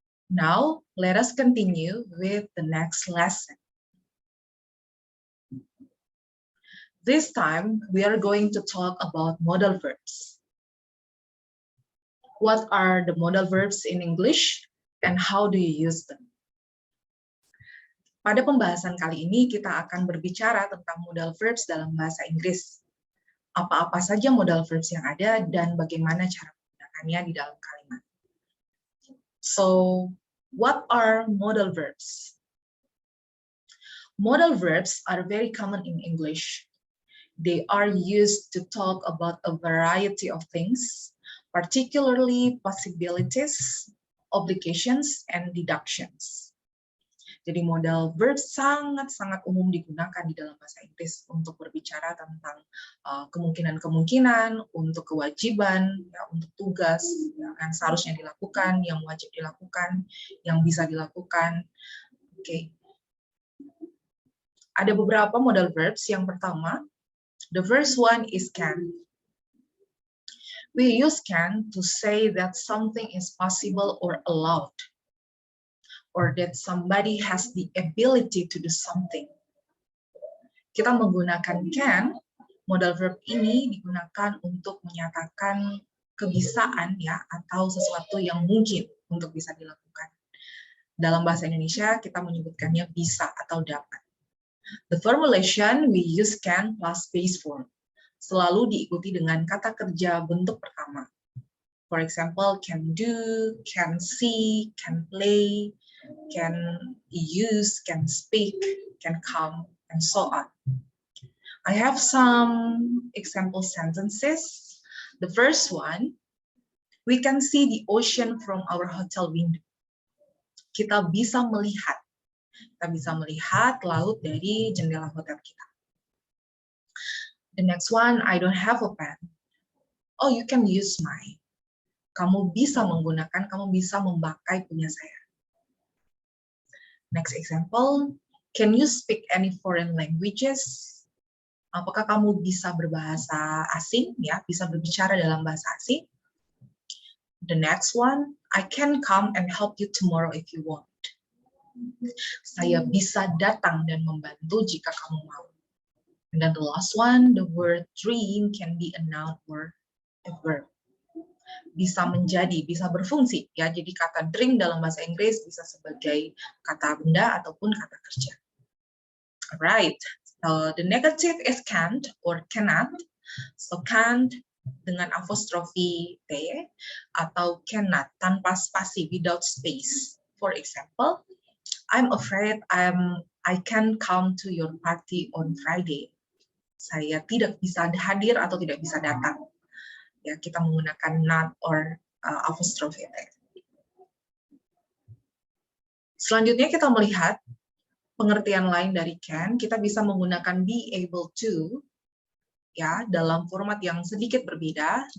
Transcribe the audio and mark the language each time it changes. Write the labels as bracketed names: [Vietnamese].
[English] Now, let us continue with the next lesson. This time, we are going to talk about modal verbs. What are the modal verbs in English and how do you use them? [Indonesian] Pada pembahasan kali ini kita akan berbicara tentang modal verbs dalam bahasa Inggris. Apa-apa saja modal verbs yang ada dan bagaimana cara menggunakannya di dalam kalimat. [English] So, what are modal verbs? Modal verbs are very common in English. They are used to talk about a variety of things, particularly possibilities, obligations, and deductions. [Indonesian] Jadi modal verb sangat-sangat umum digunakan di dalam bahasa Inggris untuk berbicara tentang kemungkinan-kemungkinan, untuk kewajiban, ya, untuk tugas yang seharusnya dilakukan, yang wajib dilakukan, yang bisa dilakukan. Oke. Ada beberapa modal verbs. Yang pertama, [English] the first one is can. We use can to say that something is possible or allowed, or that somebody has the ability to do something. [Indonesian] Kita menggunakan can, modal verb ini digunakan untuk menyatakan kebisaan ya atau sesuatu yang mungkin untuk bisa dilakukan. Dalam bahasa Indonesia kita menyebutkannya bisa atau dapat. [English] The formulation we use can plus base form. [Indonesian] Selalu diikuti dengan kata kerja bentuk pertama. [English] For example, can do, can see, can play, can use, can speak, can come, and so on. I have some example sentences. The first one, we can see the ocean from our hotel window. [Indonesian] Kita bisa melihat laut dari jendela hotel kita. [English] The next one, I don't have a pen. Oh, you can use mine. [Indonesian] Kamu bisa menggunakan, kamu bisa memakai punya saya. [English] Next example, can you speak any foreign languages? [Indonesian] Apakah kamu bisa berbahasa asing, ya, bisa berbicara dalam bahasa asing? [English] The next one, I can come and help you tomorrow if you want. [Indonesian] Saya bisa datang dan membantu jika kamu mau. [English] And then the last one, the word dream can be a noun or a verb. [Indonesian] Bisa menjadi, bisa berfungsi, ya. Jadi kata dream dalam bahasa Inggris bisa sebagai kata benda ataupun kata kerja. [English] Alright, so the negative is can't or cannot. [Indonesian] So can't dengan apostrofi t atau cannot tanpa spasi, [English] without space. For example, I'm afraid I can't come to your party on Friday. [Indonesian] Saya tidak bisa hadir atau tidak bisa datang. Ya, kita menggunakan [English] not or apostrophe. [Indonesian] Selanjutnya kita melihat pengertian lain dari can. Kita bisa menggunakan be able to, ya, dalam format yang sedikit berbeda.